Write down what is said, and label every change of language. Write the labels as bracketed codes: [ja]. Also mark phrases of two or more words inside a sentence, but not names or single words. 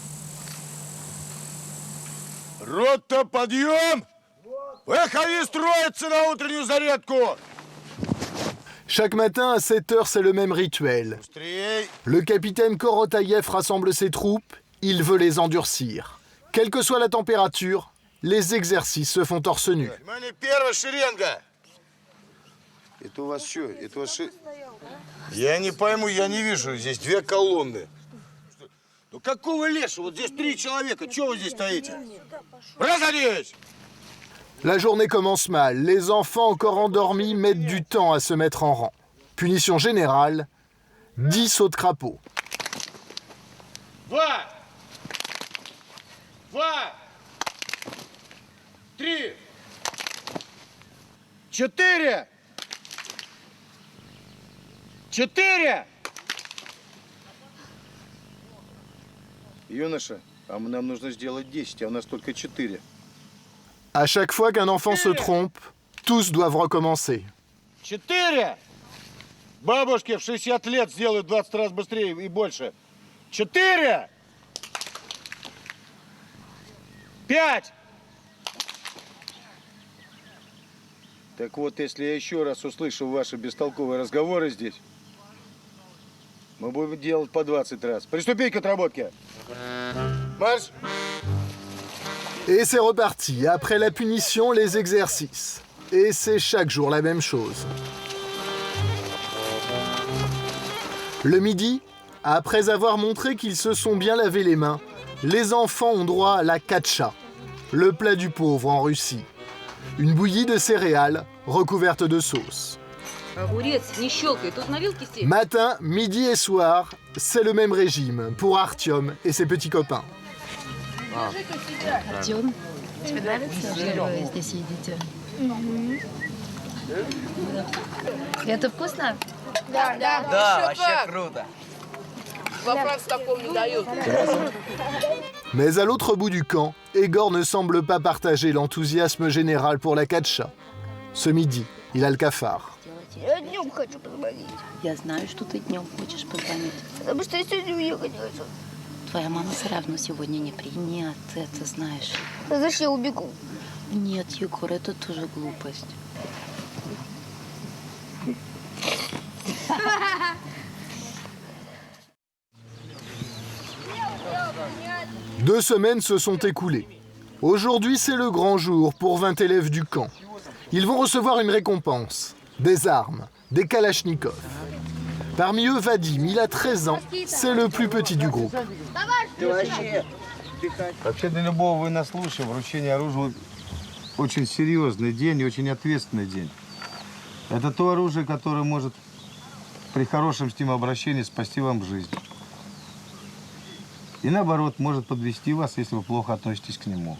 [ru] Рота, подъем! Выходи строиться на утреннюю зарядку! [fr] Chaque matin à 7 heures, c'est le même rituel. Le capitaine Korotayev rassemble ses troupes, il veut les endurcir. Quelle que soit la température, les exercices se font torse nu. [ru] Это у вас что? Это у вас... Я не пойму, я не вижу. Здесь 2 колонны. Ну какого леса? Вот здесь 3 человека. Чего вы здесь стоите? Разойдись! [fr] La journée commence mal. Les enfants encore endormis mettent du temps à se mettre en rang. Punition générale, 10 sauts de crapaud. [ru] 2, 3, 4, 4! Юноша, а нам нужно сделать 10, а у нас только 4. [fr] À chaque fois qu'un enfant se trompe, tous doivent recommencer. [ru] 4! Бабушки в 60 лет сделают 20 раз быстрее и больше. 4! 5! Так вот, если я еще раз услышу ваши бестолковые разговоры здесь, мы будем делать по 20 раз. Приступить к отработке. Марш! [fr] Et c'est reparti. Après la punition, les exercices. Et c'est chaque jour la même chose. Le midi, après avoir montré qu'ils se sont bien lavé les mains, les enfants ont droit à la katcha, le plat du pauvre en Russie. Une bouillie de céréales recouverte de sauce. Matin, midi et soir, c'est le même régime pour Artyom et ses petits copains. [ru] Артём, тебе нравится, что вы здесь едите? Это вкусно? Да, вообще круто. Во Франции такого не дают. Mais à l'autre bout du camp, Egor ne semble pas partager l'enthousiasme général pour la katcha. Ce midi, il a le cafard. Я днем хочу позвонить. Я знаю, что ты днем хочешь позвонить. Потому что я сегодня уехать хочу. Твоя мама все равно сегодня не Нет, ты это знаешь. А зачем я убегу? Нет, Егор, это тоже глупость. [fr] Deux semaines se sont écoulées. Aujourd'hui, c'est le grand jour pour 20 élèves du camp. Ils vont recevoir une récompense, des armes, des kalachnikovs. Parmi eux, Vadim, il a 13 ans, c'est le plus petit du groupe. [ru] Вообще для любого военнослужащего вручение оружия очень серьезный день и очень ответственный день. Это то оружие, которое может при хорошем с ним обращении спасти вам жизнь. И наоборот, может подвести вас, если вы плохо относитесь к нему.